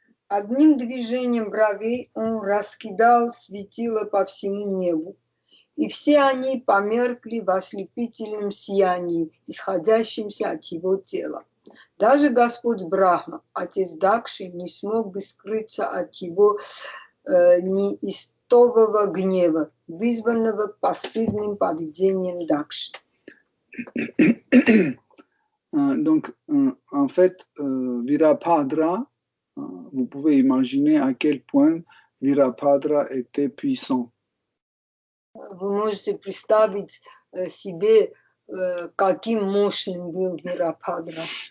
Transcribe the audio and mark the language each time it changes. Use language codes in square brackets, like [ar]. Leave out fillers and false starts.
[ru] Одним движением бровей он раскидал светило по всему небу, и все они померкли в ослепительном сиянии, исходящемся от его тела. Даже Господь Брахма, отец Дакши, не смог бы скрыться от его неистового гнева, вызванного постыдным поведением Дакши. [fr] Donc, en fait, Virabhadra, vous pouvez imaginer à quel point Virabhadra était puissant. [ru] Вы можете представить себе, каким мощным был Вирабхадра.